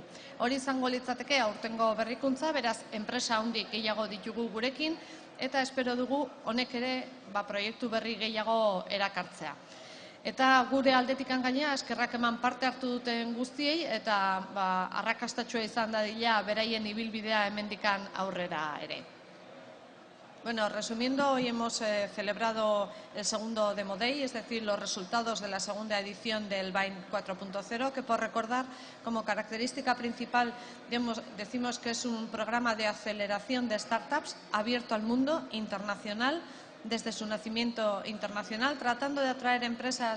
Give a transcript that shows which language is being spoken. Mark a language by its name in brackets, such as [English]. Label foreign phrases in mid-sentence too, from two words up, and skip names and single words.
[Basque] Hori izango litzateke aurtengo berrikuntza, beraz enpresa handik gehiago ditugu gurekin, eta espero dugu honek ere proiektu berri gehiago erakartzea. Eta gure aldetikan gainera eskerrak eman parte hartu duten guztiei eta arrakastatxoa izan dadila beraien ibilbidea hemendikan aurrera ere. [Spanish] Bueno, resumiendo, hoy hemos celebrado el segundo Demo Day, es decir, los resultados de la segunda edición del Bain 4.0, que por recordar, como característica principal, decimos que es un programa de aceleración de startups abierto al mundo, internacional, desde su nacimiento internacional, tratando de atraer empresas